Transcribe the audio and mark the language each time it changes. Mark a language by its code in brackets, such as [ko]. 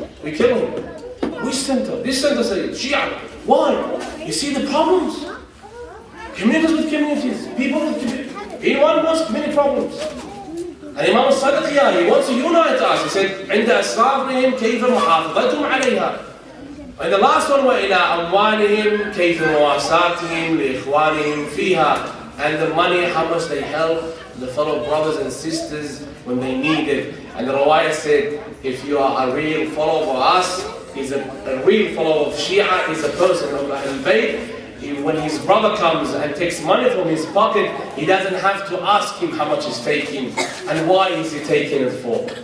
[en] We kill him. Which center? This center said, Shia. Why? You see the problems? Communities with communities. People with communities. In one mosque, many problems. And Imam al-Sadiq, he wants to unite us. He said, [ar] عند أسرارهم كيف محافظتهم عليها. [en] And the last one, [ar] وإلى أموالهم كيف مواساتهم لإخوانهم فيها. [en] And the money, how much they help the fellow brothers and sisters when they need it. And the Rawaya said, if you are a real follower of us, he's a real follower of Shia, is a person of Ahlulbayt. When his brother comes and takes money from his pocket, he doesn't have to ask him how much he's taking and why is he taking it for.